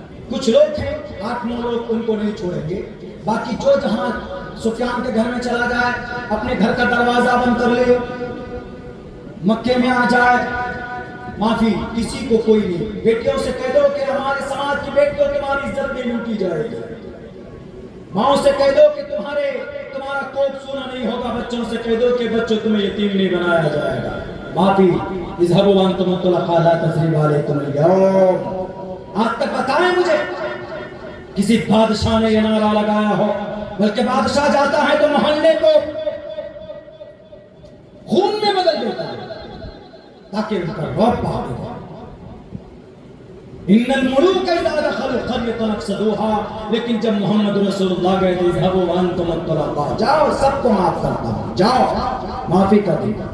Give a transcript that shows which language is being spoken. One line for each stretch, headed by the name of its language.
Urdu: کچھ لوگ ہیں 8-9 لوگ ان کو نہیں چھوڑیں گے, باقی جو جہاں سفیان کے گھر میں چلا جائے, اپنے گھر کا دروازہ بند کر لے, مکے میں آ جائے, معافی کسی کو کوئی نہیں. بیٹیوں سے کہہ دو کہ ہمارے سماج کی بیٹیوں تمہاری عزت نہیں لوٹی جائے گی. ماؤں سے کہہ دو کہ تمہارا کوپ سونا نہیں ہوگا. بچوں سے کہہ دو کہ بچوں تمہیں یتیم نہیں بنایا جائے گا.
Arabic: معافی, اذهبوا وانتم الطلقاء لا تثریب علیکم اليوم.
Urdu: آج تک بتائیں مجھے کسی بادشاہ نے یہ نعرہ لگایا ہو, بلکہ بادشاہ جاتا ہے تو محلے کو خون میں بدل دیتا ہے تاکہ ان کا رعب بھاگ جائے. ان الملوک اذا دخلوا قرية افسدوها, لیکن جب محمد رسول اللہ گئے تھے اذهبوا وانتم الطلقاء, جاؤ سب کو معاف کرتا ہوں, جاؤ معافی کا دن.